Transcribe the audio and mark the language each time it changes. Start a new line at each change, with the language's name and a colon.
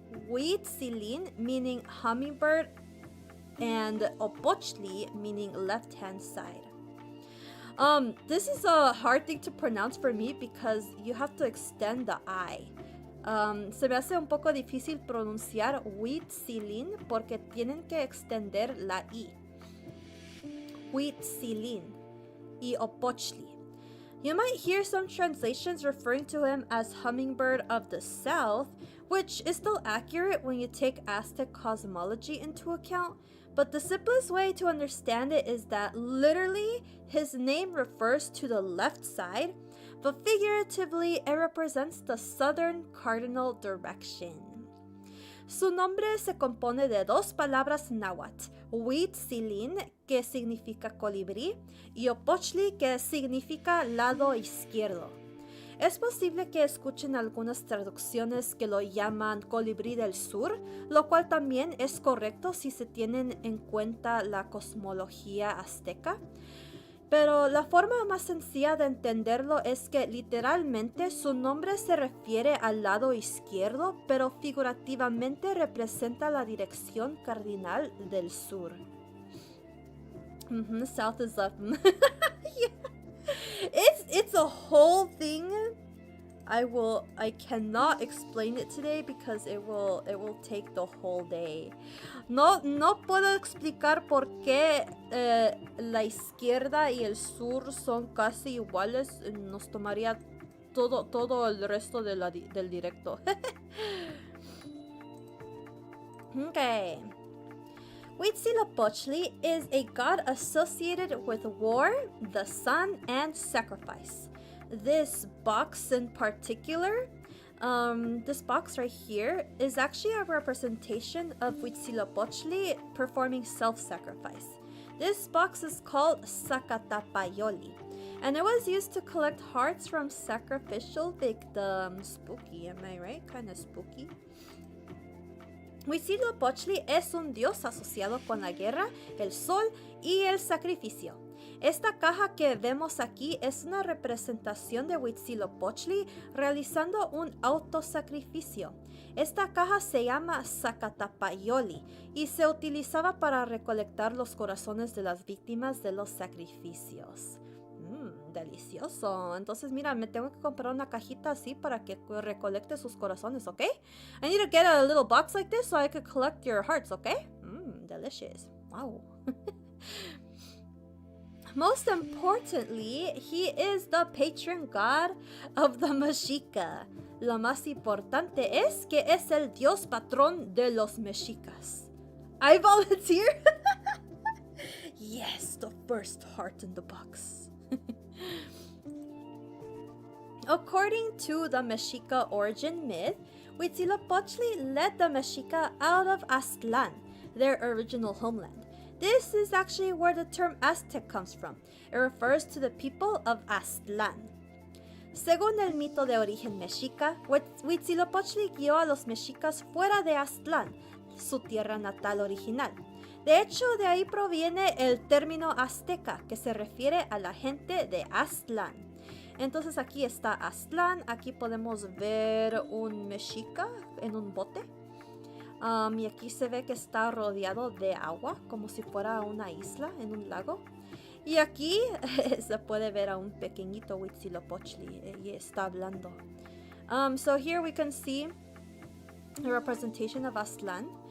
English: Huitzilin, meaning hummingbird, and Opochtli, meaning left-hand side. This is a hard thing to pronounce for me because you have to extend the I.
Spanish: Se me hace un poco difícil pronunciar Huitzilin porque tienen que extender la I. Huitzilin y Opochtli.
English: You might hear some translations referring to him as hummingbird of the south, which is still accurate when you take Aztec cosmology into account, but the simplest way to understand it is that literally his name refers to the left side, but figuratively it represents the southern cardinal direction.
Spanish: Su nombre se compone de dos palabras náhuatl, Huitzilin, que significa colibrí, y Opochtli, que significa lado izquierdo. Es posible que escuchen algunas traducciones que lo llaman colibrí del sur, lo cual también es correcto si se tienen en cuenta la cosmología azteca. Pero la forma más sencilla de entenderlo es que literalmente su nombre se refiere al lado izquierdo, pero figurativamente representa la dirección cardinal del sur.
English: South is left. Yeah. It's a whole thing. I cannot explain it today because it will take the whole day.
Spanish: No puedo explicar por qué la izquierda y el sur son casi iguales. Nos tomaría todo el resto del directo.
English: Okay. Huitzilopochtli is a god associated with war, the sun, and sacrifice. This box in particular, this box right here, is actually a representation of Huitzilopochtli performing self-sacrifice. This box is called Zacatapayoli, and it was used to collect hearts from sacrificial victims. Spooky, am I right? Kind of spooky.
Spanish: Huitzilopochtli es un dios asociado con la guerra, el sol y el sacrificio. Esta caja que vemos aquí es una representación de Huitzilopochtli realizando un autosacrificio. Esta caja se llama Zacatapayoli y se utilizaba para recolectar los corazones de las víctimas de los sacrificios. Delicioso. Entonces, mira, me tengo que comprar una cajita así para que recolecte sus corazones, ¿ok?
English: I need to get a little box like this so I could collect your hearts, ¿ok? Delicious. Wow. Most importantly, he is the patron god of the Mexica.
Spanish: Lo más importante es que es el dios patrón de los mexicas.
English: I volunteer? Yes, the first heart in the box. According to the Mexica origin myth, Huitzilopochtli led the Mexica out of Aztlán, their original homeland. This is actually where the term Aztec comes from. It refers to the people of Aztlán.
Spanish: Según el mito de origen mexica, Huitzilopochtli guió a los mexicas fuera de Aztlán, su tierra natal original. De hecho, de ahí proviene el término azteca, que se refiere a la gente de Aztlán. Entonces aquí está Aztlán, aquí podemos ver un mexica en un bote. Y aquí se ve que está rodeado de agua, como si fuera una isla en un lago. Y aquí se puede ver a un pequeñito Huitzilopochtli y está hablando.
English: So here we can see a representation of Aztlán.